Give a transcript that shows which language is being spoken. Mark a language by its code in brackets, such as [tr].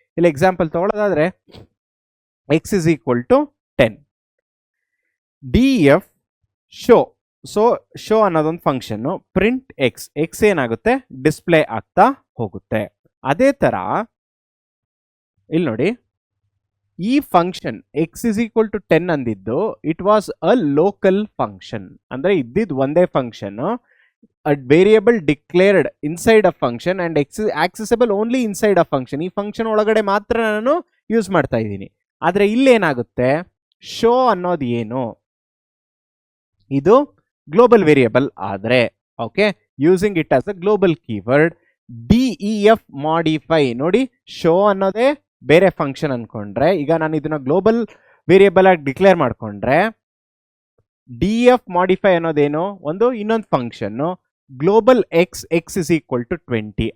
[kn] ಇಲ್ಲಿ example ತಗೊಳ್ಳೋದಾದ್ರೆ X is equal to 10, df show. So show ಅನ್ನೋದೊಂದು function, print X, X ಏನಾಗುತ್ತೆ, display ಆಗ್ತಾ ಹೋಗುತ್ತೆ. ಅದೇ ತರ ಇಲ್ಲಿ ನೋಡಿ, ಈ function X is equal to 10 ಅಂದಿದ್ದು [en] It was a local function. [kn] ಅಂದ್ರೆ ಇದ್ದಿದ್ದು ಒಂದೇ function, [en] a variable declared inside a function [kn] and accessible only inside a function. ಈ ಫಂಕ್ಷನ್ ಒಳಗಡೆ ಮಾತ್ರ ನಾನು ಯೂಸ್ ಮಾಡ್ತಾ ಇದ್ದೀನಿ. ಆದ್ರೆ ಇಲ್ಲೇನಾಗುತ್ತೆ, ಶೋ ಅನ್ನೋದು ಏನು, ಇದು ಗ್ಲೋಬಲ್ ವೇರಿಯಬಲ್ ಆದ್ರೆ, okay, [en] Using it as a global keyword. [kn] def modify ನೋಡಿ, ಶೋ ಅನ್ನೋದೇ ಬೇರೆ ಫಂಕ್ಷನ್ ಅನ್ಕೊಂಡ್ರೆ, ಈಗ ನಾನು ಇದನ್ನ ಗ್ಲೋಬಲ್ ವೇರಿಯಬಲ್ ಆಗಿ ಡಿಕ್ಲೇರ್ ಮಾಡ್ಕೊಂಡ್ರೆ df modify ಅನ್ನೋದೇನು, ಒಂದು ಇನ್ನೊಂದು function global X, X is equal to 20.